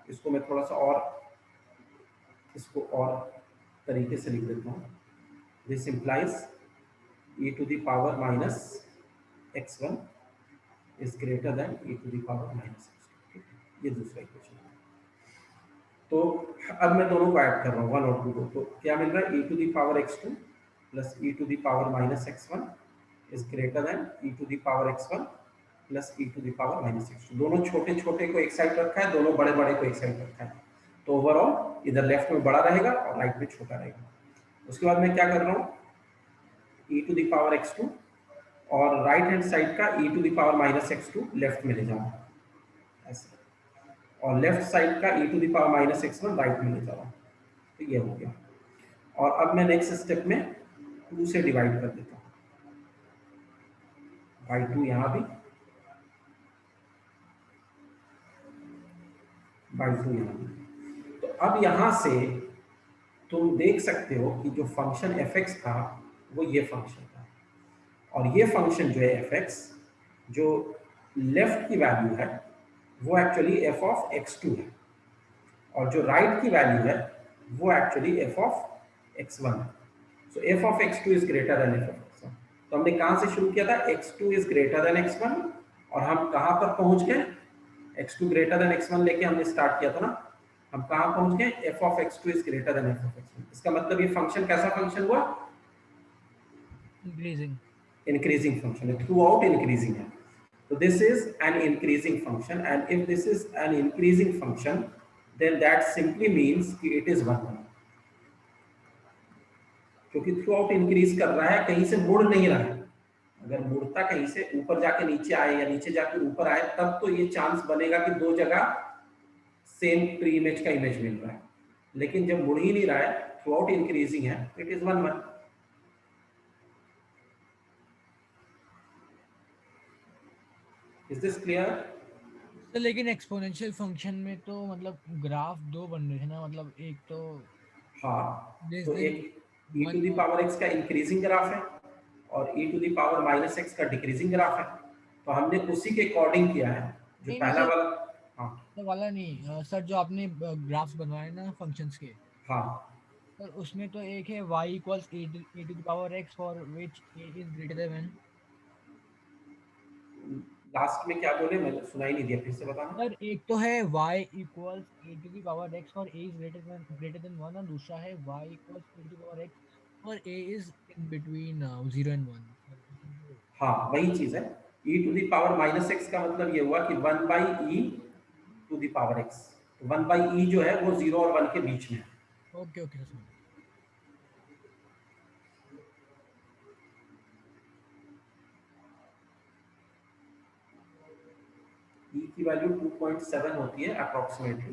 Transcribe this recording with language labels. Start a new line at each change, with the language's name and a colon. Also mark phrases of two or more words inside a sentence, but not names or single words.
Hindi: इसको मैं थोड़ा सा और इसको और तरीके से लिख देता हूँ.
English: this implies e to the power minus x1 is greater than e to the power minus x2.
Hindi: ये दूसरा इक्वेशन है. तो अब मैं दोनों को ऐड कर रहा हूँ 1 और 2 को, तो क्या मिल रहा है,
English: e to the power x2 plus e to the power minus x1 is greater than e to the power x1 plus e to the power minus x2.
Hindi: दोनों छोटे छोटे को एक साइड रखा है, दोनों बड़े बड़े को एक साइड रखा है. तो ओवरऑल इधर लेफ्ट में बड़ा रहेगा और राइट में छोटा रहेगा. उसके बाद मैं क्या कर रहा हूँ,
English: e to the power x2
Hindi: और
English: right hand side
Hindi: का
English: e to the power minus x2
Hindi: लेफ्ट में ले जाऊँ ऐसे, और
English: left side
Hindi: का
English: e to the power minus x1
Hindi: राइट में ले जाऊँ. तो ये हो गया. और अब मैं
English: next step
Hindi: में 2 से डिवाइड कर देता हूँ, बाई 2 यहाँ भी, बाई 2 यहाँ भी. तो अब यहाँ से तुम देख सकते हो कि जो फंक्शन f(x) था वो ये फंक्शन था, और ये फंक्शन जो है f(x) जो लेफ्ट की वैल्यू है वो एक्चुअली f of x2 है, और जो राइट की वैल्यू है वो एक्चुअली f of x1 है.
English: so f of x2 is greater than f of x1.
Hindi: तो हमने कहाँ से शुरू किया था,
English: x2 is greater than x1,
Hindi: और हम कहाँ पर पहुंच गए,
English: x2 greater than x1
Hindi: लेके हमने स्टार्ट किया था ना, हम कहाँ पहुंच गए,
English: f of x2 is greater than f of x1.
Hindi: इसका मतलब ये फंक्शन कैसा फंक्शन हुआ,
English: increasing function
Hindi: है,
English: through out increasing
Hindi: है.
English: So this is an increasing function, and if this is an increasing function, then that simply means कि it is 1 1.
Hindi: क्योंकि
English: through out increase
Hindi: कर रहा है, कहीं से मुड़ नहीं रहा है. अगर मुड़ता कहीं से ऊपर जाके नीचे आए या नीचे जाके ऊपर आए तब तो ये चांस बनेगा कि दो जगह
English: same pre image
Hindi: का इमेज मिल रहा है. लेकिन जब मुड़ ही नहीं रहा है,
English: through out increasing
Hindi: है,
English: it is 1 1. Is this clear?
Hindi: तो लेकिन
English: exponential function
Hindi: में तो मतलब ग्राफ दो बन रहे थे ना, मतलब एक तो हाँ,
English: This
Hindi: तो
English: is एक e to the one- power x
Hindi: का
English: increasing graph
Hindi: है और
English: e to the power minus x
Hindi: का
English: decreasing graph
Hindi: है. तो हमने उसी के अकॉर्डिंग किया है. जो नहीं, पहला सर, वाला, हाँ तो वाला नहीं सर, जो आपने ग्राफ्स बनवाए ना फंक्शंस के, हाँ, सर उसमें तो एक है
English: y equals a to the power x for which a is greater than.
Hindi: लास्ट में क्या बोले, मैंने सुना ही नहीं दिया, फिर से बताना. सर एक तो है
English: y equals a to the power x for a is greater than 1,
Hindi: और दूसरा है
English: y equals a to the power x for a is in between 0 and 1.
Hindi: हाँ, वही चीज है.
English: e to the power minus x
Hindi: का मतलब ये हुआ कि
English: 1 by e to the power x.
Hindi: 1 by e जो है वो 0 और 1 के बीच में है.
English: okay okay
Hindi: सर. e की वैल्यू 2.7 होती है अप्रोक्सीमेटली.